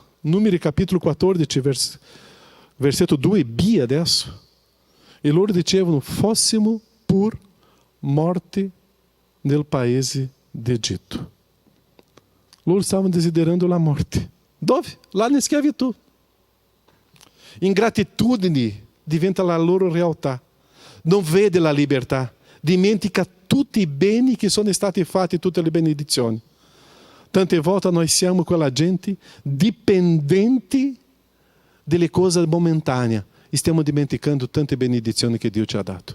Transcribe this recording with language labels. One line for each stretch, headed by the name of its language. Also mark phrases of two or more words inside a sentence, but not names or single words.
Italian: Numeri capítulo 14, versetto 2b adesso. E loro dicevano, fossimo pur morti nel paese d'Egitto. Loro stavano desiderando la morte. Dove?
Portuguese: Lá na escravidão.
Italian: Ingratitudine diventa la loro realtà. Non vede la libertà. Dimentica tutti i beni che sono stati fatti, tutte le benedizioni. Tante volte noi siamo quella gente dipendenti delle cose momentanee e stiamo dimenticando tante benedizioni che Dio ci ha dato.